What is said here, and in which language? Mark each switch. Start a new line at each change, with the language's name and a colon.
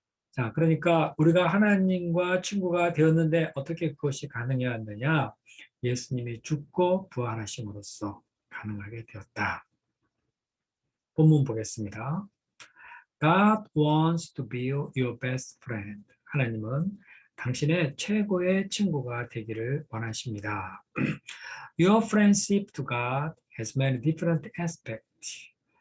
Korean: 자, 그러니까 우리가 하나님과 친구가 되었는데 어떻게 그것이 가능했느냐? 예수님이 죽고 부활하심으로써 가능하게 되었다. 본문 보겠습니다.
English: God wants to be your best friend.
Korean: 하나님은 당신의 최고의 친구가 되기를 원하십니다.
English: Your friendship to God has many different aspects.